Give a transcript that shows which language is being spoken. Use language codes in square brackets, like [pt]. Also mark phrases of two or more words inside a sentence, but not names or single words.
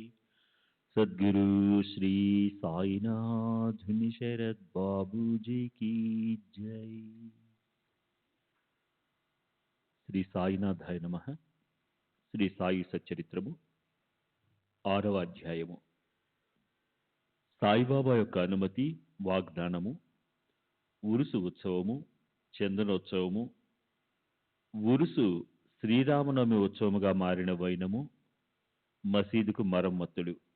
[hi] सद्गुरु श्री साईनाथ शरद बाबू जी की जय। [sa] श्री साईनाथाय नमः. [te] శ్రీ సాయి సచ్చరిత్రము 6వ అధ్యాయము. సాయిబాబా యొక్క అనుమతి, వాగ్దానము, ఉరుసు ఉత్సవము, చందనోత్సవము, ఉరుసు శ్రీరామనవమి ఉత్సవముగా మారిన వైనము, మసీదుకు మరమ్మతులు.